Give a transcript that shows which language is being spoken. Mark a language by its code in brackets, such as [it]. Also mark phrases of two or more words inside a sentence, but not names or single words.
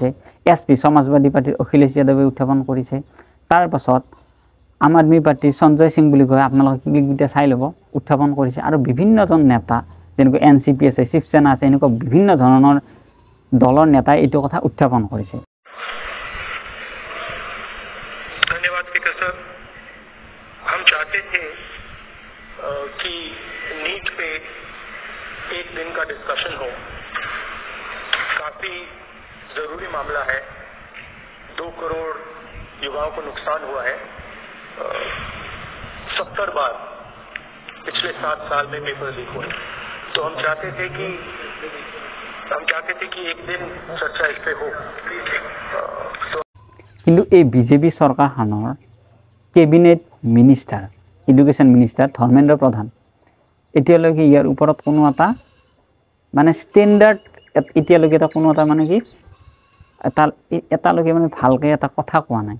[as] SP সমাজবাদী পাৰ্টিৰ অখিলেশ যাদৱে উত্থাপন কৰিছে। তাৰ পাছত আম আদমি পাৰ্টিৰ সঞ্জয় সিং বুলি কয়, আপোনালোকে ক্লিপকেইটা চাই ল'ব, উত্থাপন কৰিছে। আৰু বিভিন্নজন নেতা যেনেকৈ NCP আছে, শিৱসেনা আছে, এনেকুৱা বিভিন্ন ধৰণৰ দলৰ নেতাই এইটো কথা উত্থাপন কৰিছে। [hi] धन्यवाद [en] Speaker sir. [hi] हम चाहते थे कि नीट पे एक दिन का डिस्कशन हो। काफी जरूरी मामला है, 2 करोड़ युवाओं को नुकसान हुआ है। 70 बार पिछले 7 साल में पेपर लीक हुए। तो हम चाहते थे कि एक दिन चर्चा इस पे हो। [as] কিন্তু এই বিজেপি চৰকাৰখনৰ [en] cabinet minister, education minister [as] ধৰ্মেন্দ্ৰ প্ৰধান এতিয়ালৈকে ইয়াৰ ওপৰত কোনো এটা মানে ষ্টেণ্ডাৰ্ড এতিয়ালৈকে এটা কোনো এটা মানে কি এটালৈকে মানে ভালকৈ এটা কথা কোৱা নাই।